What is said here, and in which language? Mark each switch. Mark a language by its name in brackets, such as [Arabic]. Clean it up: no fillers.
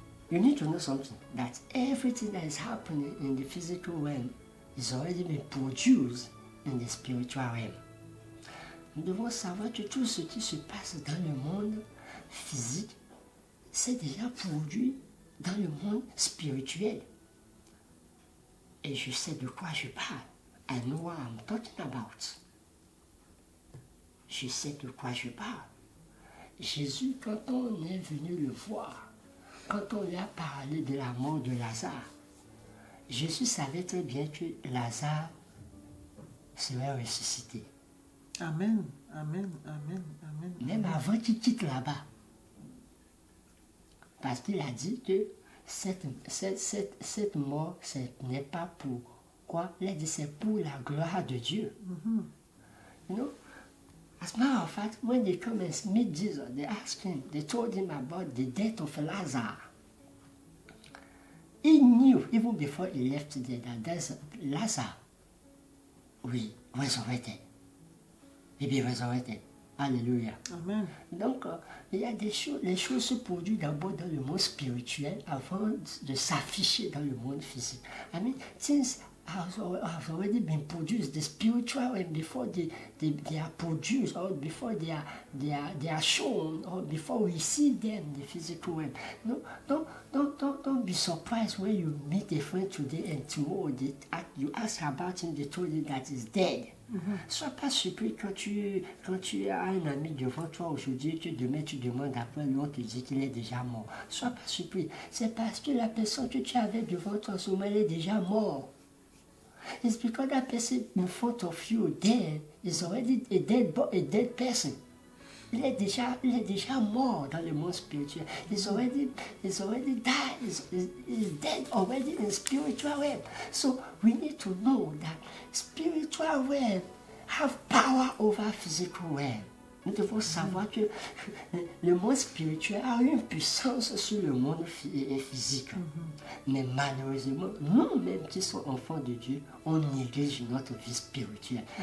[English] You need to know something, that everything that is happening in the physical realm is already been produced in the spiritual realm. [French] Nous devons savoir que tout ce qui se passe dans le monde physique, c'est déjà produit dans le monde spirituel. Et je sais de quoi je parle. [English] I know what I'm talking about. [French] Je sais de quoi je parle. Jésus, quand on est venu le voir, quand on lui a parlé de la mort de Lazare, Jésus savait très bien que Lazare serait ressuscité. Amen. Amen. Amen. Amen. Même avant qu'il quitte là-bas. Parce qu'il a dit que cette mort, ce n'est pas pour quoi? Il a dit c'est pour la gloire de Dieu. [English] You know, as a matter of fact, when they come and meet Jesus, they asked him, they told him about the death of Lazarus. He knew, even before he left there, that there's Lazarus will resurrected. He be resurrected. Alléluia. Amen. [French] Donc, il y a des choses, les choses se produisent d'abord dans le monde spirituel avant de s'afficher dans le monde physique. [English] I mean, things have already been produced, the spiritual realm, before they are produced, or before they are shown, or before we see them in the physical realm. No, don't be surprised when you meet a friend today and tomorrow you ask about him, they told you that he's dead. [French] Sois pas surpris quand tu as un ami devant toi aujourd'hui, que demain tu demandes après l'autre te dit qu'il est déjà mort. Sois pas surpris. C'est parce que la personne que tu avais devant toi en ce moment, elle est déjà morte. [English] It's because that person in front of you there is already a dead person. [French] Il est déjà mort dans le monde spirituel. [English] He's already died. He's dead already in spiritual realm. So we need to know that spiritual realm have power over physical realm. [French] Nous devons savoir que le monde spirituel a une puissance sur le monde physique. Mais malheureusement, nous-mêmes qui sommes enfants de Dieu, on néglige notre vie spirituelle.